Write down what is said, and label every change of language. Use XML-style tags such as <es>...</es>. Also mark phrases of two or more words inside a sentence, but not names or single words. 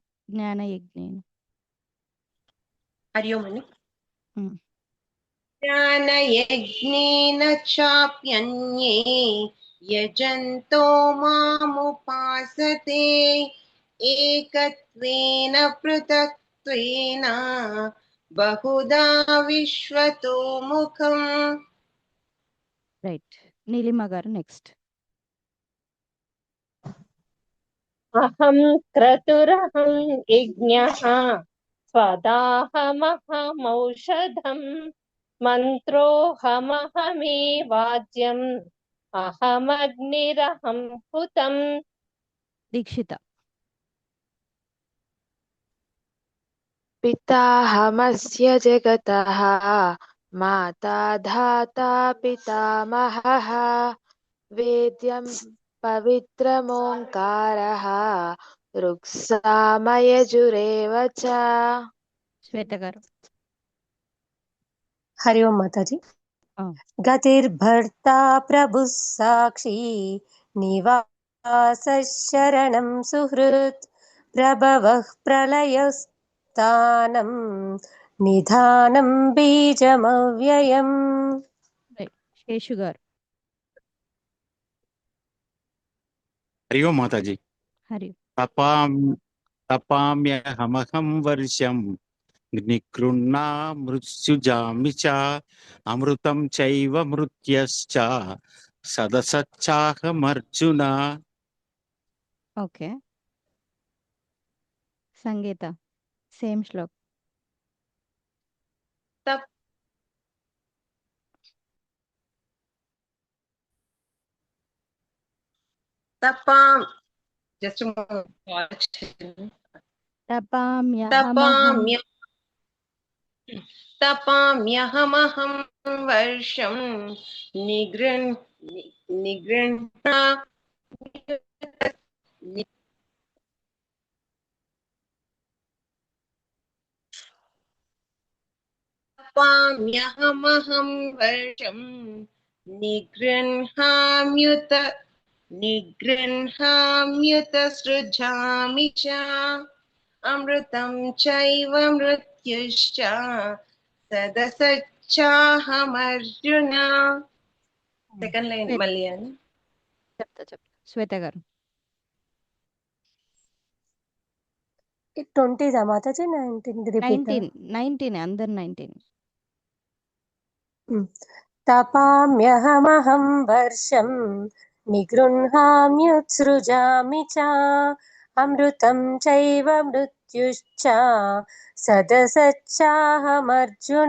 <sa>జ్ఞాన యజ్ఞేన. हरि ओम ज्ञानयज्ञेन चाप्यन्ये यजन्तो मामुपासते एकत्वेन पृथक्त्वेन बहुधा विश्वतो मुखम्.</sa> <te>రైట్. నీలిమ గారు నెక్స్ట్.</te> <sa>అహం క్రతురహం యజ్ఞః స్వదాహమహమౌషధం మంత్రోహమహమేవాజ్యం అహమగ్నిరహం హుతం. దీక్షిత. पिताहमस्य जगतः माता धाता पितामहः वेद्यं पवित्रमोङ्कारः ऋक्सामयजुरेव च.</sa> <te>శ్వేత గారు.</te> <hi>हरि ओम माताजी.</hi> <sa>गतिर्भर्ता प्रभुः साक्षी निवासः शरणं सुहृत् प्रभवः प्रलयस्थानं निधानं बीजमव्ययम्.</sa> <te>శేషు గారు.</te> <hi>हरि ओम माताजी. హరి.</hi> <sa>तपाम्यहमहं वर्षं निकृण्णा मृत्युजामि च अमृतं चैव मृत्यश्च सदसच्चाहमर्जुन.</sa> <te>ఓకే. సంగీత సేమ్ శ్లోక్.</te> <en>तपाम just a moment.</en> <sa>तपाम्यहमहं वर्षं निगृह्णा तपाम्यहमहं वर्षं निगृह्णाम्युत सृजामि च अमृतं चैव मृत्युश्च सदसच्चाहमर्जुन.</sa> <te>సెకండ్ లైన్ మళ్ళీ అని చెప్తా. శ్వేత గారు. 20 మాతాజీ 19 అందరు 19.</te> <sa>तपाम्यहमहं वर्षं निगृह्णाम्युत्सृजामि च अमृतं चैव मृत्युश्च सदसच्चाहमर्जुन.</sa>